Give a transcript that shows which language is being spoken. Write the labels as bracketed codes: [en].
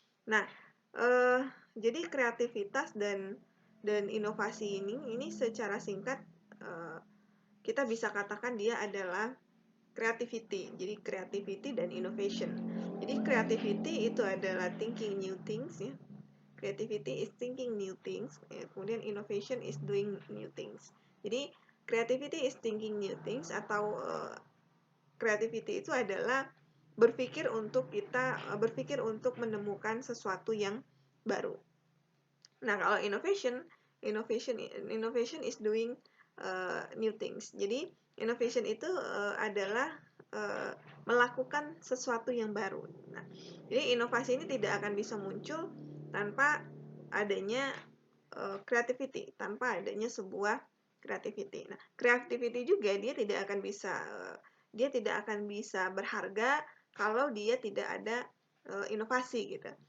[id] Nah, jadi kreativitas dan inovasi ini secara singkat kita bisa katakan dia adalah creativity. Jadi creativity dan innovation. Jadi creativity itu adalah [en] thinking new things [id] ya. [en] Creativity is thinking new things. [id] Kemudian [en] innovation is doing new things. [id] Jadi [en] creativity is thinking new things, [id] atau creativity itu adalah berpikir untuk menemukan sesuatu yang baru. Nah, kalau [en] innovation is doing new things. [id] Jadi innovation itu adalah melakukan sesuatu yang baru. Nah, jadi inovasi ini tidak akan bisa muncul tanpa adanya creativity, tanpa adanya sebuah creativity. Nah, creativity juga dia tidak akan bisa berharga kalau dia tidak ada inovasi gitu.